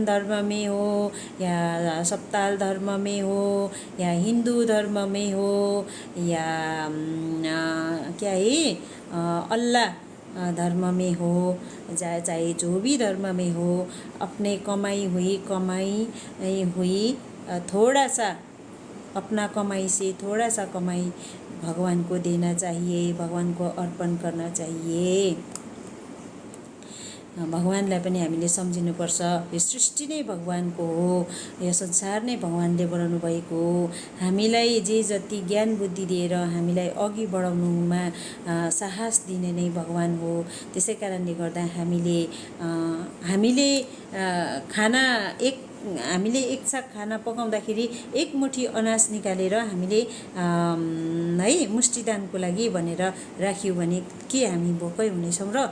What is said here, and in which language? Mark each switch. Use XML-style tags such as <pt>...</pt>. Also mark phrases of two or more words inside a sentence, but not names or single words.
<hi>धर्म में हो या सप्ताल धर्म में हो या हिंदू धर्म में हो या क्या है अल्लाह धर्म में हो, चाहे जो भी धर्म में हो, अपने कमाई हुई थोड़ा सा, अपना कमाई से थोड़ा सा कमाई भगवान को देना चाहिए, भगवान को अर्पण करना चाहिए।</hi> <ne>भगवानलाई पनि हामीले सम्झिनुपर्छ। यो सृष्टि नै भगवानको हो, यो संसार नै भगवानले बनाउनु भएको हो। हामीलाई जे जति ज्ञान बुद्धि दिएर हामीलाई अघि बढाउनुमा साहस दिने नै भगवान हो। त्यसै कारणले गर्दा हामीले खाना हामीले एक साग खाना पकाउँदाखेरि एक मुठी अनाज निकालेर हामीले है मुष्टिदानको लागि भनेर राख्यौँ भने के हामी भोकै हुनेछौँ र?</ne>